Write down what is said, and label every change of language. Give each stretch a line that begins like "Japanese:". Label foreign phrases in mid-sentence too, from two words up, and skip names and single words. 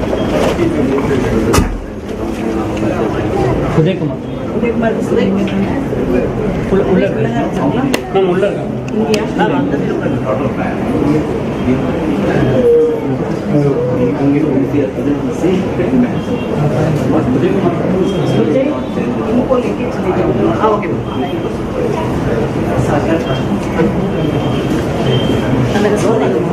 Tamil: உதயகுமார் உதயகுமார் உள்ள இருக்காங்களா? மேம் உள்ள இருக்காங்க. இங்கேயா? அந்த
Hindi: इनको लेके चले जाओ। हाँ ओके। मेरे सोने